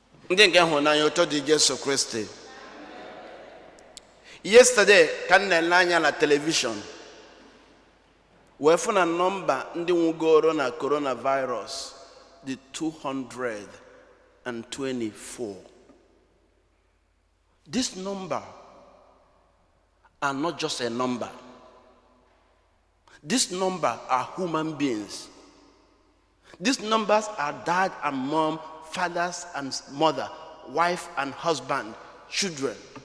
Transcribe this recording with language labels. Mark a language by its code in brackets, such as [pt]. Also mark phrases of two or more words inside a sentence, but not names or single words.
[ig] Ndị nke hụrụ n'anya, ụtọ dị Jesu Kristi. Yesterday, ka m na-ele anya na television, wee fụ na nọmba ndị nwụgoro na coronavirus dị [en] two hundred and twenty-four. This number are not just a number. This number are human beings. These numbers are dad and mom, fathers and mother, wife and husband, children.